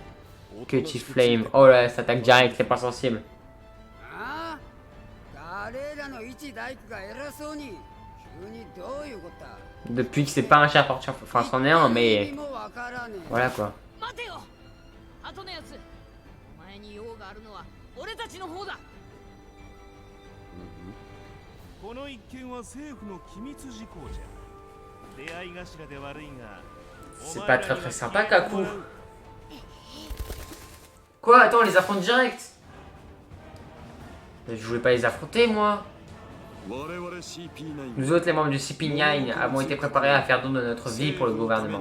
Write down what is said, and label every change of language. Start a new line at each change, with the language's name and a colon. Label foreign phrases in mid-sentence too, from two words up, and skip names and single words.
French: Cutie Flame. Oh là, ça attaque direct, c'est pas sensible. Depuis que c'est pas un chef fortune, enfin c'en est un, mais voilà quoi.
Japanese: 待てよ後のやつお前に用があるのは俺たちの方だこの一件は政府の機密事項じゃ出会い頭で悪いが
French: C'est pas très très sympa Kaku. Quoi? Attends, on les affronte direct. Je voulais pas les affronter moi. Nous autres, les membres du CP9, avons été préparés à faire don de notre vie pour le gouvernement.